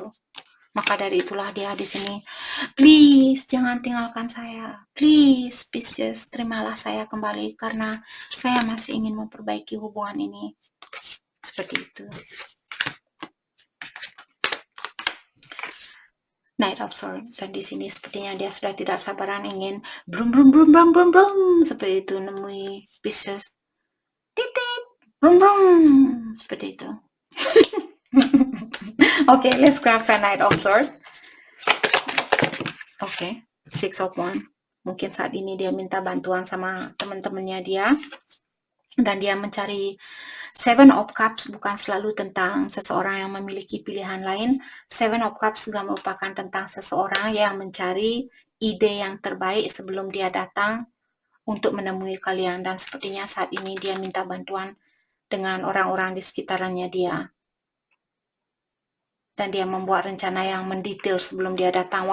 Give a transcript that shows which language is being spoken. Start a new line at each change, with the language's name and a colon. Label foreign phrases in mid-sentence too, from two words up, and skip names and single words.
Indonesian: Maka dari itulah dia di sini, please jangan tinggalkan saya, please Pisces terimalah saya kembali karena saya masih ingin memperbaiki hubungan ini. Seperti itu.
English: Knight of Swords.
Indonesian: Dan di sini sepertinya dia sudah tidak sabaran ingin brum brum brum brum brum brum seperti itu, nemui Pisces. Titit, brum brum seperti itu. Oke,
English: let's grab the Knight of Swords.
Indonesian: Oke,
English: Six of Wands.
Indonesian: Mungkin saat ini dia minta bantuan sama teman-temannya dia. Dan dia mencari
English: Seven of Cups
Indonesian: bukan selalu tentang seseorang yang memiliki pilihan lain.
English: Seven of Cups
Indonesian: juga merupakan tentang seseorang yang mencari ide yang terbaik sebelum dia datang untuk menemui kalian. Dan sepertinya saat ini dia minta bantuan dengan orang-orang di sekitarannya dia. Dan dia membuat rencana yang mendetail sebelum dia datang.